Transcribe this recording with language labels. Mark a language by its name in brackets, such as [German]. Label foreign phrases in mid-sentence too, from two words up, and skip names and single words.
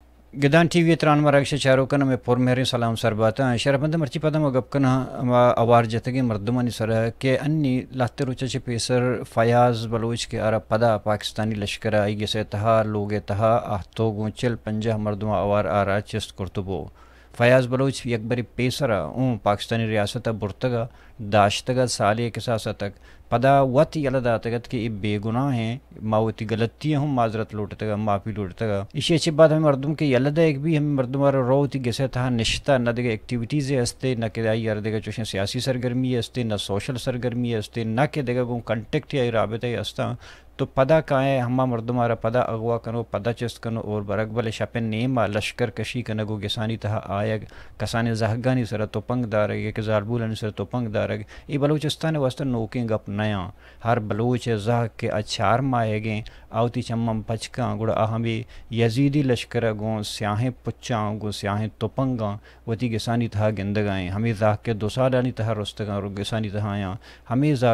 [Baluchi] گدان ٹی وی تران مراکش چاروکن میں پور مہری سلام سرباتا شرپند مرچی پدم گپکنا اوار جتگی مردمانی سر کہ انی لاتے روچہ پیسر فیاض بلوچ کے ارا پدا پاکستانی لشکر آئی سے تہا لوگ تہا آہتو گونچل پنجہ مردما اوار آرا چست کرتبو فیاض بلوچ یک بری پیسرا اون پاکستانی ریاست برتگا داشتگا سالی کے ساتھ پدا وط یلدا تگت کہ بے گناہ ہیں ماوتی غلطیاں ہم معذرت لوٹتگا معافی لوٹتگا [Urdu] اسی اچھی بات [Baluchi] ہمیں مردم کے یلدا ایک بھی ہمیں مردم آرہ روتی گسے تھا نشتہ نہ دیگا ایکٹیویٹیز ہستے نہ کہ آئی دیگا چوشن سیاسی سرگرمی ہستے نہ سوشل سرگرمی ہستے نہ کہ دیگا گون کنٹیکٹ یا رابطہ ہستا تو پدا کائیں ہما مردم آرہ پدا اغوا کنو پدا چست کنو اور برگ بل شپن نیما لشکر کشی کنگو گسانی تہا آیگ کسانی زہگانی سر تو پنگ دارگ ایک زالبولانی سر تو پنگ دارگ ای بلوچستان واسطہ نوکیں گپ نیا ہر بلوچ زہ کے اچھار مائے گیں آوتی چمم پچکاں گڑا اہمی یزیدی لشکر گون سیاہیں پچاں گون سیاہیں توپنگاں وتی گسانی تہا گندگائیں ہمیں زاہ کے دو سالانی تہا رستگاں رو گسانی تہا آیاں ہمیں